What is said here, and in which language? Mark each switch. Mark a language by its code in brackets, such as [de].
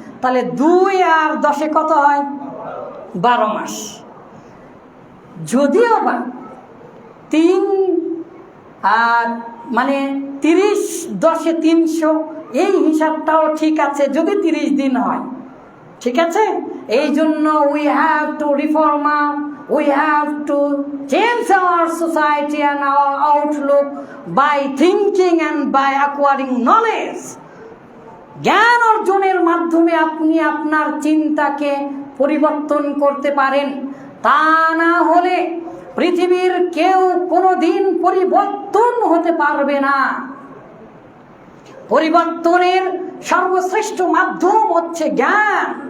[bn] তাহলে 2 আর 10 কত হয়? 12 মাস। যদিও বা 3 আর মানে 30 10 300, এই হিসাবটাও ঠিক আছে যদি 30 দিন হয়, ঠিক আছে। এই জন্য [en] We have to reform, we have to change our society and our outlook by thinking and by acquiring knowledge. [bn] জ্ঞান অর্জনের মাধ্যমে আপনি আপনার চিন্তাকে পরিবর্তন করতে পারেন। তা না হলে পৃথিবীর কেউ কোনোদিন পরিবর্তন হতে পারবে না। পরিবর্তনের সর্বশ্রেষ্ঠ মাধ্যম হচ্ছে জ্ঞান।